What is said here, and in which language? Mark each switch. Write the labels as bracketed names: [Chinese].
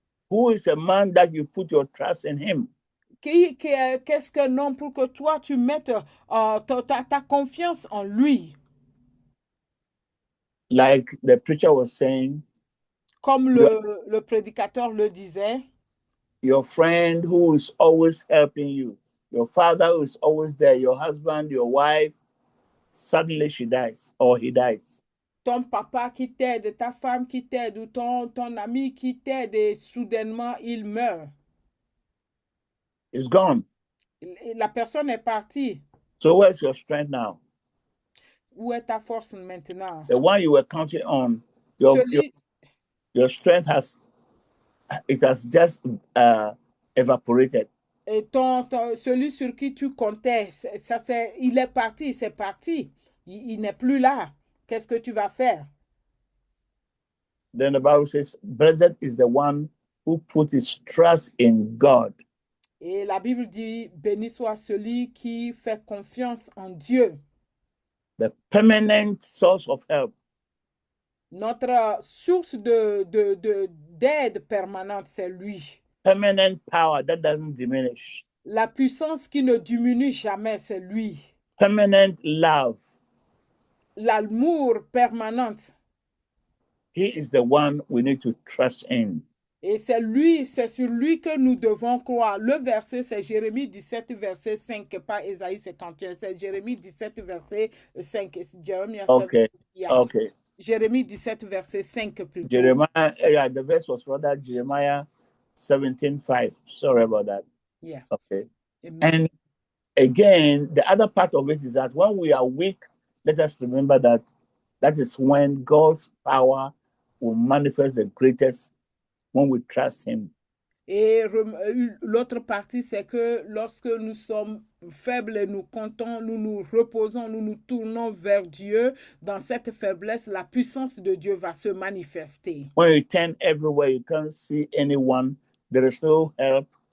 [English] Who is a man that you put your trust in him? [French] Qu'est-ce qu'un homme pour que toi tu mettes ta confiance en lui? [English] Like the preacher was saying, [French] comme le prédicateur le disait, [English] your friend who is always helping you, your father who is always there, your husband, your wife, suddenly she dies or he dies. [French] Ton papa qui t'aide, ta femme qui t'aide, ou ton ami qui t'aide, et soudainement il meurt. [English] It's gone. [French] La personne est partie. [English] So where's your strength now? [French] Où est ta force maintenant? [English] The one you were counting on, your strength has it has just evaporated. [French] Et celui sur qui tu comptais, il est parti, c'est parti. Il n'est plus là. Qu'est-ce que tu vas faire? [English] Then the Bible says, blessed is the one who put his trust in God. [French] Et la Bible dit, béni soit celui qui fait confiance en Dieu. [English] The permanent source of help. [French] Notre source d'aide permanente, c'est lui. [English] Permanent power that doesn't diminish. [French] La puissance qui ne diminue jamais, c'est lui. [English] Permanent love. [French] L'amour permanent. [English] He is the one we need to trust in. [French] Et c'est sur lui que nous devons croire. Le verset, c'est Jérémie 17, verset 5, pas Ésaïe 51. C'est Jérémie 17, verset 5. [English] Okay. Okay. [French] Jérémie 17, verset 5 plutôt. [English] Jeremiah, yeah, the verse was rather Jeremiah 17:5. Sorry about that. Yeah. Okay. Amen. And again, the other part of it is that when we are weak, let us remember that that is when God's power will manifest the greatest, when we trust him. [French] Et l'autre partie, c'est que lorsque nous sommes faibles et nous comptons, nous nous reposons, nous nous tournons vers Dieu, dans cette faiblesse, la puissance de Dieu va se manifester. [English] When you turn everywhere, you can't see anyone. There is no help.